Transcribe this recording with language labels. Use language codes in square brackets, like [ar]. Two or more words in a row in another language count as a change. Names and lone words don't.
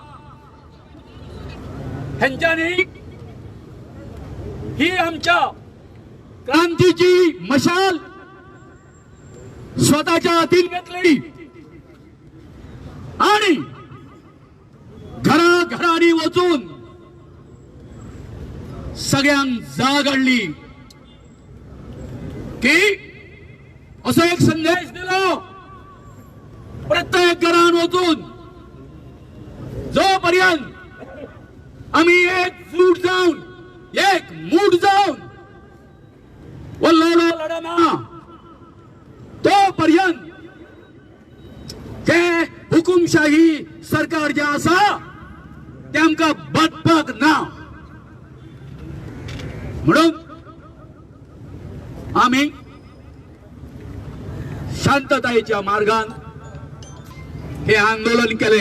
[kok] हेंच्यांनी ही आमच्या क्रांतीची मशाल स्वतःच्या हातीन घेतली आणि घराघरांनी वचून सगळ्यांक जाग हाडली की असो एक संदेश दिलो प्रत्येक घरान वचून जोपर्यंत आम्ही एकजूट जाऊन एक मूठ जाऊन व लढो लढना तोपर्यंत ते हुकुमशाही सरकार जे आसा ते आमकां बदपाक ना. म्हणून आम्ही शांततायेच्या मार्गान हे आंदोलन केले.